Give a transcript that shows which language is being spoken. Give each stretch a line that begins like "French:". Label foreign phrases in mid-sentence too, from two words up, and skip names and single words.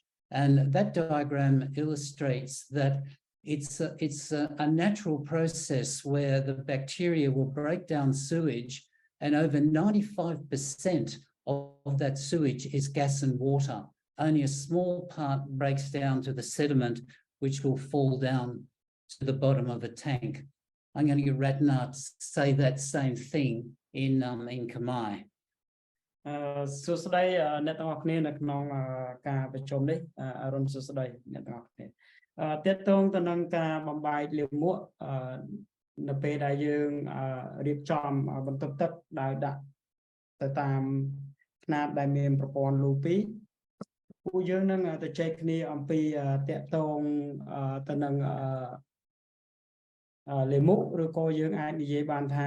English: And that diagram illustrates that it's a natural process where the bacteria will break down sewage, and over 95% of that sewage is gas and water. Only a small part breaks down to the sediment, which will fall down to the bottom of a tank. I'm going to get Ratna to say that same thing in Khmer.
Khmer: សួស្តីអ្នកទាំងអស់គ្នានៅក្នុងការប្រជុំនេះអរុនសួស្តីអ្នកទាំងអស់គ្នាទាក់ទងទៅនឹងការបំបែកលាមកនៅពេលដែលយើងរៀបចំបន្ទប់ទឹកដោយដាក់ទៅតាមຂະຫນាតដែលមានប្រព័ន្ធលូពីពួកយើងនឹងទៅចែកគ្នាអំពីទាក់ទងទៅនឹងលាមកឬក៏យើងអាចនិយាយបានថា